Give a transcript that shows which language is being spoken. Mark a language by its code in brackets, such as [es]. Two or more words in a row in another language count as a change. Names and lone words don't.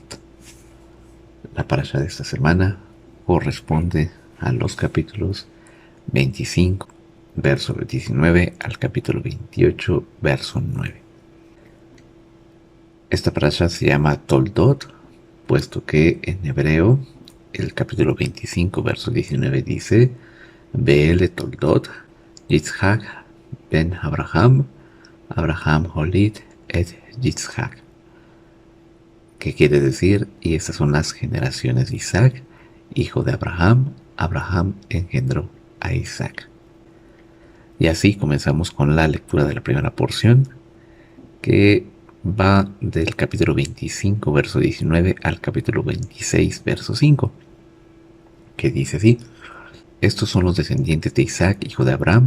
[es] La parasha de esta semana corresponde a los capítulos 25, verso 19, al capítulo 28, verso 9. Esta parasha se llama Toldot, puesto que en hebreo el capítulo 25, verso 19 dice: [he] ואלה תולדות, יצחק בן אברהם, אברהם הוליד את יצחק. [es] ¿Qué quiere decir? Y estas son las generaciones de Isaac, hijo de Abraham. Abraham engendró a Isaac. Y así comenzamos con la lectura de la primera porción, que va del capítulo 25, verso 19, al capítulo 26, verso 5, que dice así: Estos son los descendientes de Isaac, hijo de Abraham.